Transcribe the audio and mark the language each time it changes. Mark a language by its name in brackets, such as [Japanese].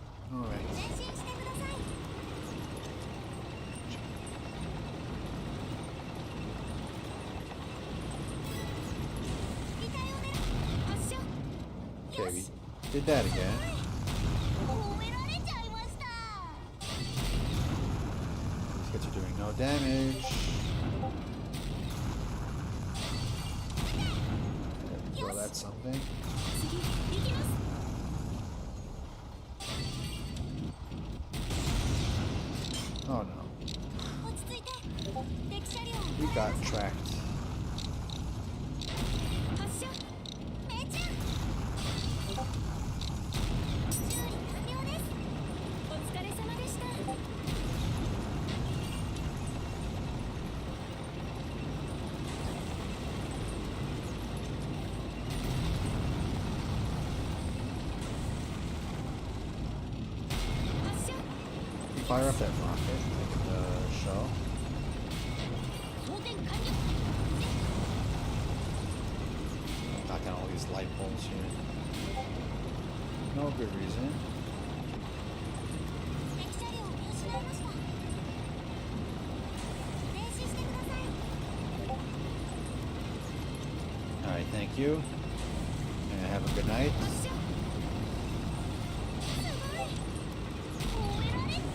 [Japanese] 前進してください。機体を狙う。発射。 [English] Okay, we did that again. [Japanese] 褒められちゃいました。 [English] These hits are doing no damage. Throw that something. [Japanese] 次行きます。 [English] Oh no. [Japanese] 落ち着いて。敵車両を [English] We got tracked. [Japanese] 発射。命中。修理完了です。お疲れ様でした。発射。 [English] Fire up that rocket, like the shell. [Japanese] 装填完了。 [English] Knock down all these light poles here. No good reason. [Japanese] 敵車両を見失いました。停止してください。 [English] Alright, thank you. And have a good night. [Japanese] 発射。すごい。褒められ。